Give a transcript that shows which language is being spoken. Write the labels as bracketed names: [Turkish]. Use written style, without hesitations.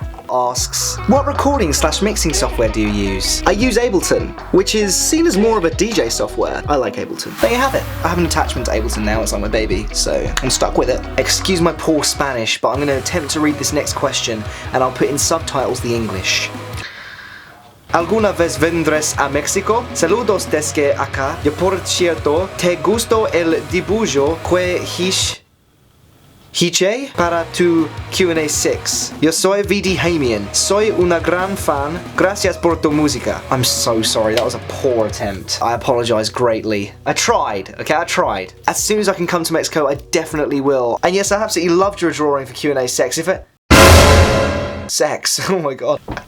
[English] Asks, what recording/mixing software do you use? I use Ableton, which is seen as more of a DJ software. I like Ableton. There you have it. I have an attachment to Ableton now, it's like my baby, so I'm stuck with it. Excuse my poor Spanish, but I'm going to attempt to read this next question, and I'll put in subtitles the English. [Spanish] ¿Alguna vez vendrás a México? Saludos desde acá. Yo por cierto, ¿te gustó el dibujo que hice para tu Q&A 6? Yo soy VD Hamian. Soy una gran fan. Gracias por tu música. [English] I'm so sorry, that was a poor attempt. I apologize greatly. I tried, okay, I tried. As soon as I can come to Mexico, I definitely will. And yes, I absolutely loved your drawing for Q&A 6. Sex, oh my god.